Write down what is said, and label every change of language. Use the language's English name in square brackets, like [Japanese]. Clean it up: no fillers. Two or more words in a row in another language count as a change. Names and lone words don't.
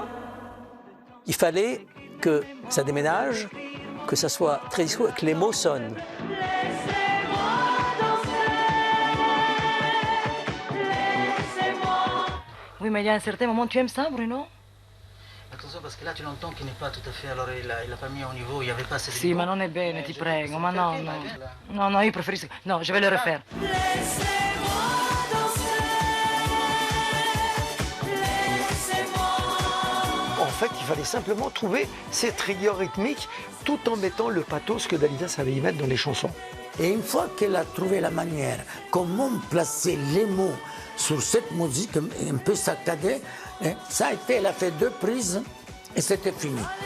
[French] Il fallait que ça déménage, que ça soit très disco et que les mots sonnent. Oui, mais il y a un certain moment, tu aimes ça, Bruno? Attention parce que là tu l'entends qu'il n'est pas tout à fait, alors il a pas mis au niveau, il n'y avait pas assez de [Italian] Sì, ma non è bene, ti prego, ma no, no. No, no, io preferisco... No, [French] je vais le refaire. En fait, il fallait simplement trouver ces triggers rythmiques tout en mettant le pathos que Dalida savait y mettre dans les chansons. Et une fois qu'elle a trouvé la manière, comment placer les mots sur cette musique un peu saccadée, ça a été, elle a fait 2 prises et c'était fini.